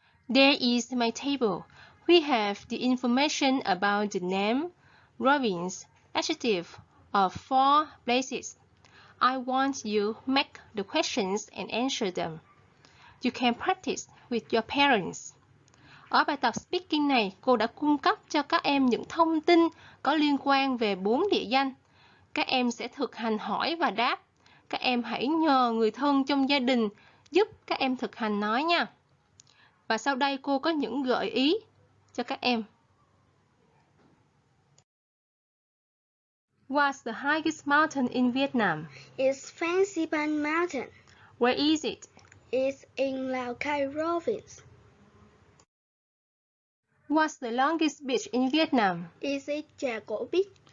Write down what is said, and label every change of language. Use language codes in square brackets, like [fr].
[en] There is my table. We have the information about the name, province, adjective of 4 places. I want you to make the questions and answer them. You can practice with your parents. [vi] Ở bài tập speaking này, cô đã cung cấp cho các em những thông tin có liên quan về 4 địa danh. Các em sẽ thực hành hỏi và đáp. Các em hãy nhờ người thân trong gia đình giúp các em thực hành nói nha. Và sau đây cô có những gợi ý cho các em. [en] What's the highest mountain in Vietnam? It's Fancy Bang Mountain. Where is it? It's in Lao Cai province. What's the longest beach in Vietnam? Is it Trà Cổ Beach?